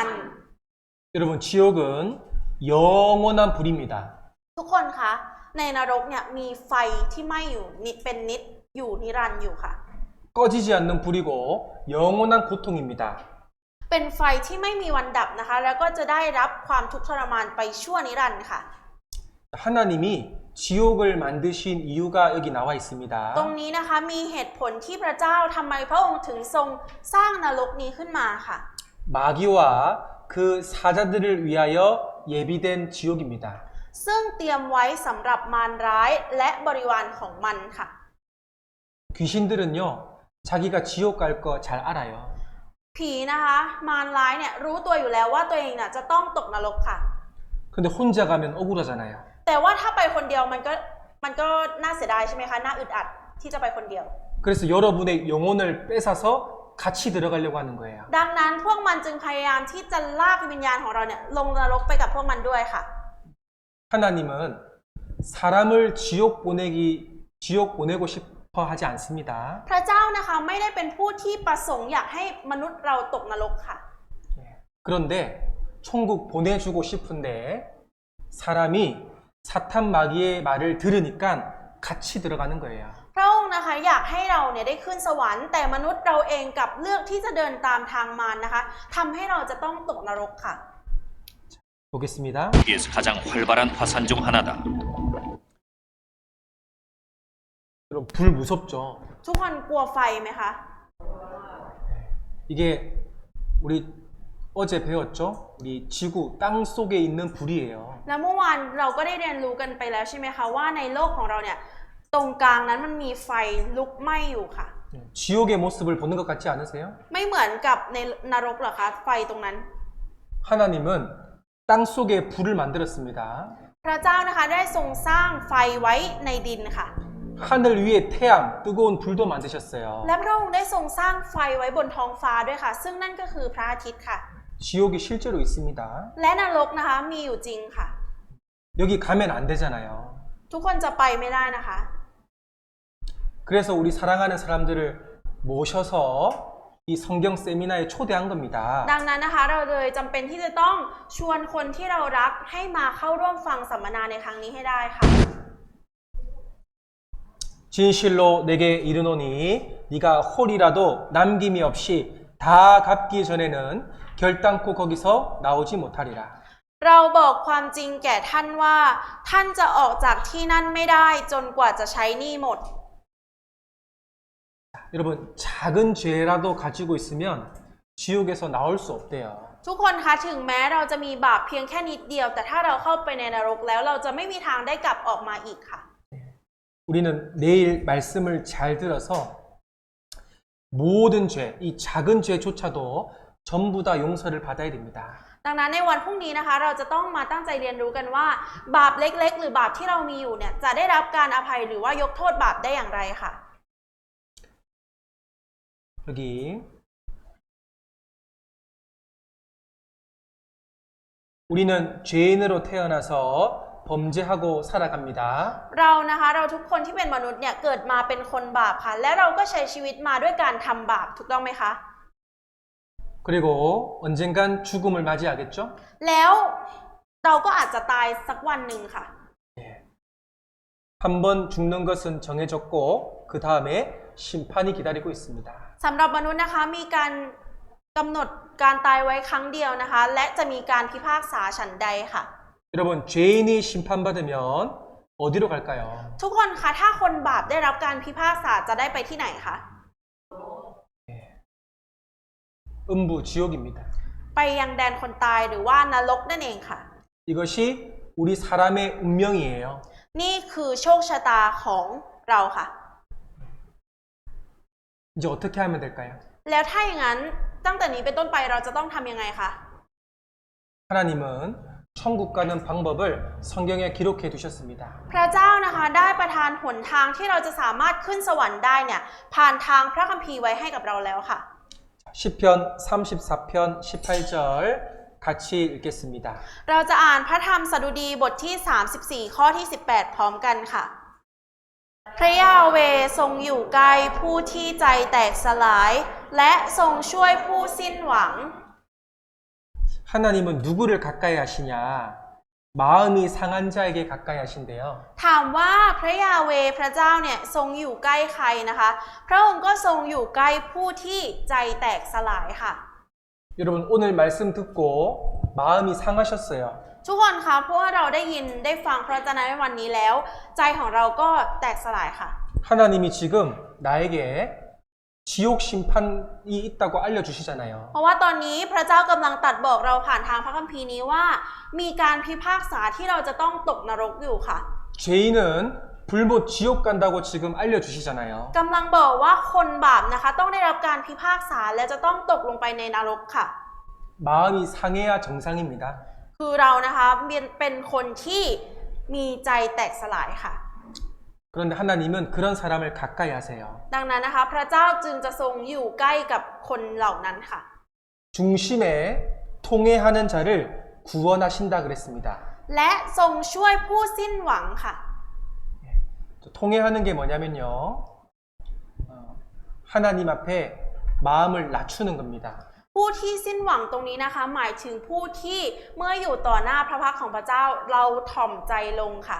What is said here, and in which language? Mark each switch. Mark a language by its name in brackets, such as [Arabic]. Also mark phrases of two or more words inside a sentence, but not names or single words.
[Korean] 여러분, 지옥은 영원한 불입니다. [Thai] ทุกคนคะในนรกเนี่ยมีไฟที่ไหม้อยู่นิจเป็นนิจอยู่นิรันดร์อยู่ค่ะ [Korean] 꺼지지 않는 불이고 영원한 고통입니다. [Thai] เป็นไฟที่ไม่มีวันดับนะคะแล้วก็จะได้รับความทุกข์ทรมานไปชั่วนิรันดร์ค่ะ [Korean] 하나님이 지옥을 만드신 이유가 여기 나와 있습니다. [Thai] ตรงนี้นะคะมีเหตุผลที่พระเจ้าทำไมพระองค์ถึงทรงสร้างนรกนี้ขึ้นมาค่ะ [Korean] 마귀와 그 사자들을 위하여 예비된 지옥입니다. [Thai] ซึ่งเตรียมไว้สำหรับมารร้ายและบริวารของมันค่ะ [Korean] 귀신들은요, 자기가 지옥 갈 거 잘 알아요. [Thai] ผีนะคะมารร้ายเนี่ยรู้ตัวอยู่แล้วว่าตัวเองน่ะจะต้องตกนรกค่ะ [Korean] 근데 혼자 가면 억울하잖아요. [Thai] แต่ว่าถ้าไปคนเดียวมันก็น่าเสียดายใช่ไหมคะน่าอึดอัดที่จะไปคนเดียว [Korean] 그래서 여러분의 영혼을 뺏어서 같이 들어가려고 하는 거예요. [Thai] ดังนั้นพวกมันจึงพยายามที่จะลากวิญญาณของเราเนี่ยลงนรกไปกับพวกมันด้วยค่ะ [Korean] 하나님은 사람을 지옥 보내고 싶어 하지 않습니다. [Thai] พระเจ้านะคะไม่ได้เป็นผู้ที่ประสงค์อยากให้มนุษย์เราตกนรกค่ะ [Korean] 그런데 천국 보내주고 싶은데 사람이 사탄 마귀의 말을 들으니까 같이 들어가는 거예요. [Thai] พระองค์นะคะอยากให้เราเนี่ยได้ขึ้นสวรรค์แต่มนุษย์เราเองกลับเลือกที่จะเดินตามทางมารนะคะทำให้เราจะต้องตกนรกค่ะ [Korean] 보겠습니다. 세계에서 가장 활발한 화산 중 하나다. 여러분, 불 무섭죠? [Thai] ทุกคนกลัวไฟไหมคะ [Korean] 이게 우리 어제 배웠죠? 우리 지구 땅 속에 있는 불이에요. [Thai] แล้วเมื่อวานเราก็ได้เรียนรู้กันไปแล้วใช่ไหมคะว่าในโลกของเราเนี่ยตรงกลางนั้นมันมีไฟลุกไหม้อยู่ค่ะ [Korean] 지옥의 모습을 보는 것 같지 않으세요? [Thai] ไม่เหมือนกับในนรกหรอคะไฟตรงนั้น [Korean] 하나님은 땅 속에 불을 만들었습니다. [Thai] พระเจ้านะคะได้ทรงสร้างไฟไว้ในดินค่ะ [Korean] 하늘 위에 태양, 뜨거운 불도 만드셨어요. [Thai] และพระองค์ได้ทรงสร้างไฟไว้บนท้องฟ้าด้วยค่ะ ซึ่งนั่นก็คือพระอาทิตย์ค่ะ [Korean] 지옥이 실제로 있습니다. [Thai] และนรกนะคะมีอยู่จริงค่ะ [Korean] 여기 가면 안 되잖아요. [Thai] ทุกคนจะไปไม่ได้นะคะ [Korean] 그래서 우리 사랑하는 사람들을 모셔서 이 성경 세미나에 초대한 겁니다. [Thai] ดังนั้นนะคะเราเลยจำเป็นที่จะต้องชวนคนที่เรารักให้มาเข้าร่วมฟังสัมมนาในครั้งนี้ให้ได้ค่ะ [Korean] 진실로 내게 이르노니 네가 홀이라도 남김이 없이 다 갚기 전에는 결단코 거기서 나오지 못하리라. [Thai] เราบอกความจริงแก่ท่านว่าท่านจะออกจากที่นั่นไม่ได้จนกว่าจะใช้หนี้หมด [Korean] 여러분, 작은 죄라도 가지고 있으면 지옥에서 나올 수 없대요. [Thai] ทุกคนคะถึงแม้เราจะมีบาปเพียงแค่นิดเดียวแต่ถ้าเราเข้าไปในนรกแล้วเราจะไม่มีทางได้กลับออกมาอีกค่ะ [Korean] 우리는 내일 말씀을 잘 들어서 모든 죄, 이 작은 죄조차도 전부 다 용서를 받아야 됩니다. [Thai] ดังนั้นในวันพรุ่งนี้นะคะเราจะต้องมาตั้งใจเรียนรู้กันว่าบาปเล็กๆหรือบาปที่เรามีอยู่เนี่ยจะได้รับการอภัยหรือว่ายกโทษบาปได้อย่างไรค่ะ [Korean] 여기 우리는 죄인으로 태어나서 범죄하고 살아갑니다. [Thai] เรานะคะเราทุกคนที่เป็นมนุษย์เนี่ยเกิดมาเป็นคนบาปค่ะและเราก็ใช้ชีวิตมาด้วยการทำบาปถูกต้องไหมคะ [Korean] 그리고 언젠간 죽음을 맞이하겠죠? [Thai] แล้วเราก็อาจจะตายสักวันหนึ่งค่ะ [Korean] 한 번 죽는 것은 정해졌고 그 다음에 심판이 기다리고 있습니다. [Thai] สำหรับมนุษย์นะคะมีการกำหนดการตายไว้ครั้งเดียวนะคะและจะมีการพิพากษาฉันใดค่ะ [Korean] 여러분, 죄인이 심판받으면 어디로 갈까요? [Thai] ทุกคนคะถ้าคนบาปได้รับการพิพากษาจะได้ไปที่ไหนคะ [Korean] 음부 지옥입니다. [Thai] ไปยังแดนคนตายหรือว่านรกนั่นเองค่ะ [Korean] 이것이 우리 사람의 운명이에요. [Thai] นี่คือโชคชะตาของเราค่ะ [Korean] 이제 어떻게 하면 될까요? [Thai] แล้วถ้าอย่างนั้นตั้งแต่นี้เป็นต้นไปเราจะต้องทำยังไงคะ [Korean] 하나님은 천국 가는 방법을 성경에 기록해 두셨습니다. [Thai] พระเจ้านะคะได้ประทานหนทางที่เราจะสามารถขึ้นสวรรค์ได้เนี่ยผ่านทางพระคัมภีร์ไว้ให้กับเราแล้วค่ะ [Korean] 시편 34편 18절 같이 읽겠습니다. [Thai] เราจะอ่านพระธรรมสดุดีบทที่ 34 ข้อที่ 18 พร้อมกันค่ะ พระยาเวห์ทรงอยู่ใกล้ผู้ที่ใจแตกสลาย และทรงช่วยผู้สิ้นหวัง [Korean] 하나님은 누구를 가까이 하시냐? 마음이 상한 자에게 가까이 하신대요. [Thai] ถามว่าพระยาเวห์พระเจ้าเนี่ยทรงอยู่ใกล้ใครนะคะ พระองค์ก็ทรงอยู่ใกล้ผู้ที่ใจแตกสลายค่ะ [Korean] 여러분 오늘 말씀 듣고 마음이 상하셨어요. [Thai] ทุกคนคะเพราะว่าเราได้ยินได้ฟังพระวจนะในวันนี้แล้ว ใจของเราก็แตกสลายค่ะ [Korean] 하나님이 지금 나에게 지옥 심판이 있다고 알려주시잖아요. [Thai] เพราะว่าตอนนี้พระเจ้ากำลังตรัสบอกเราผ่านทางพระคัมภีร์นี้ว่า มีการพิพากษาที่เราจะต้องตกนรกอยู่ค่ะ [Korean] 죄인은 불못 지옥 간다고 지금 알려주시잖아요. [Thai] กำลังบอกว่าคนบาปนะคะต้องได้รับการพิพากษาและจะต้องตกลงไปในนรกค่ะ [Korean] 마음이 상해야 정상입니다. [Thai] คือเรานะคะเป็นคนที่มีใจแตกสลายค่ะ [Korean] 그런데 하나님은 그런 사람을 가까이 하세요. [Thai] ดังนั้นนะคะพระเจ้าจึงจะทรงอยู่ใกล้กับคนเหล่านั้นค่ะ [Korean] 중심에 통해하는 자를 구원하신다 그랬습니다. [Thai] และทรงช่วยผู้สิ้นหวังค่ะ [Korean] 통해하는 게 뭐냐면요. 하나님 앞에 마음을 낮추는 겁니다. [Thai] ผู้ที่สิ้นหวังตรงนี้นะคะหมายถึงผู้ที่เมื่ออยู่ต่อหน้าพระพักตร์ของพระเจ้าเราถ่อมใจลงค่ะ